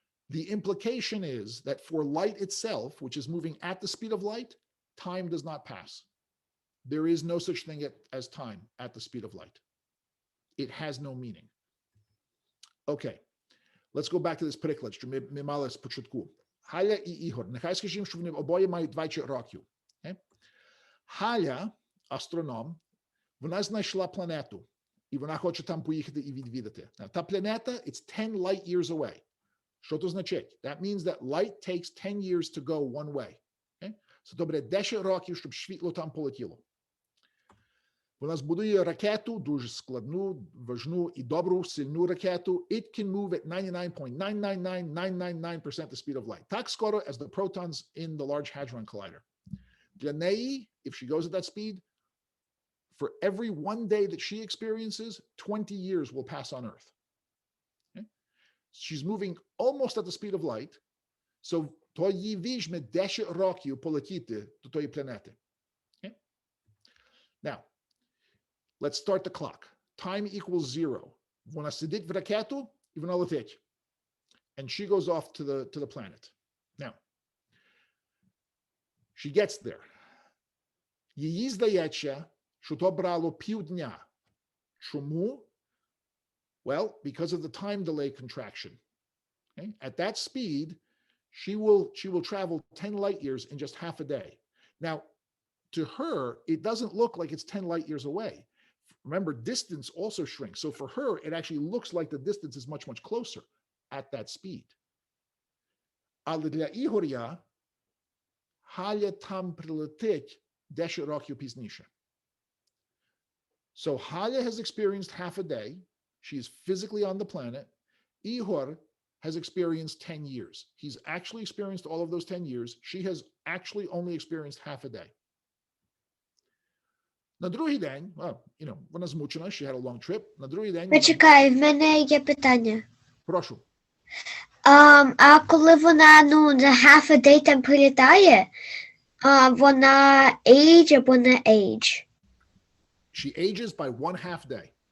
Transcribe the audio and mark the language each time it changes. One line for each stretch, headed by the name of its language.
English: The implication is that for light itself, which is moving at the speed of light, time does not pass. There is no such thing as time at the speed of light. It has no meaning. Okay, let's go back to this
Ukrainian: приклад, що ми мали спочатку. Галя і Ігор, нехай скажімо, що вони обоє мають 20 років.
English: Okay?
Ukrainian: Галя, астроном, вона знайшла планету, і вона хоче там поїхати і відвідати. Та планета,
English: it's 10 light years away.
Ukrainian: Що то значить?
English: That means that light takes 10 years to go one way. Okay?
Ukrainian: So добре 10 років, щоб світло там полетіло. Вона збудує ракету, дуже складну, важну і добру, сильну ракету.
English: It can move at 99.999999% the speed of light.
Ukrainian: Так скоро
English: as the protons in the Large Hadron Collider. Для неї, if she goes at that speed, for every 1 day that she experiences, 20 years will pass on Earth. Okay? She's moving almost at the speed of light, so
Ukrainian: то їй візьме 10 років полетіти до тої планети.
English: Okay? let's start the clock. Time equals 0.
Ukrainian: Вона сидить в ракету, і вона летить.
English: And she goes off to the planet. Now, she gets there.
Ukrainian: Їй здається, що то брало півдня. Чому?
English: Well, because of the time delay contraction. Okay? At that speed, she will travel 10 light years in just half a day. Now, to her, it doesn't look like it's 10 light years away. Remember, distance also shrinks. So for her, it actually looks like the distance is much, much closer at that speed.
Ukrainian: Але для Ігоря Галя там прилетить 10 років пізніше.
English: So Галя has experienced half a day. She's physically on the planet. Igor has experienced 10 years. He's actually experienced all of those 10 years. She has actually only experienced half a day.
Ukrainian: На другий день, вона змучена,
English: she had a long trip.
Ukrainian: На другий день Почекай, в мене є питання. Прошу. А коли вона, на
English: half a day
Ukrainian: там прилітає, вона age або не age?
English: She ages by 1 half day.